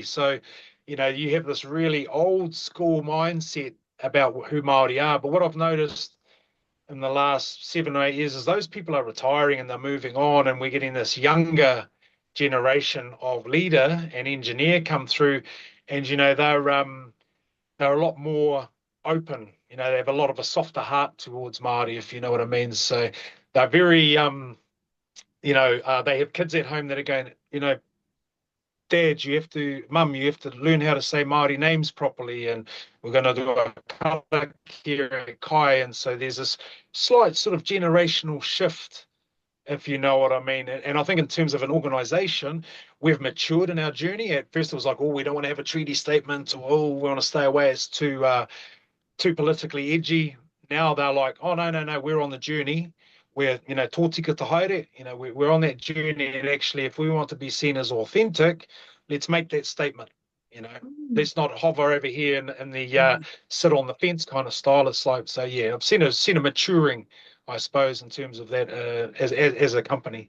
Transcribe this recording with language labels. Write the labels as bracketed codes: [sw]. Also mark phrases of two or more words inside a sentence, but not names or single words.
[en] So you have this really old school mindset about who Māori are, but what I've noticed in the last 7 or 8 years is those people are retiring and they're moving on, and we're getting this younger generation of leader and engineer come through, and they're a lot more open. They have a lot of a softer heart towards Māori, if you know what I mean. So they're very they have kids at home that are going, Dad, Mum, you have to learn how to say Māori names properly, and we're going to do a [mi] karakia kai. [en] And so there's this slight sort of generational shift, if you know what I mean. And I think in terms of an organisation, we've matured in our journey. At first it was like, we don't want to have a treaty statement, or we want to stay away, it's too politically edgy. Now they're like, no, we're on the journey. We're, [mi] tōtika te haere, [en] we're on that journey, and actually if we want to be seen as authentic, let's make that statement. Let's not hover over here in the sit on the fence kind of style. It's like, so yeah, I've seen a maturing, I suppose, in terms of that as a company.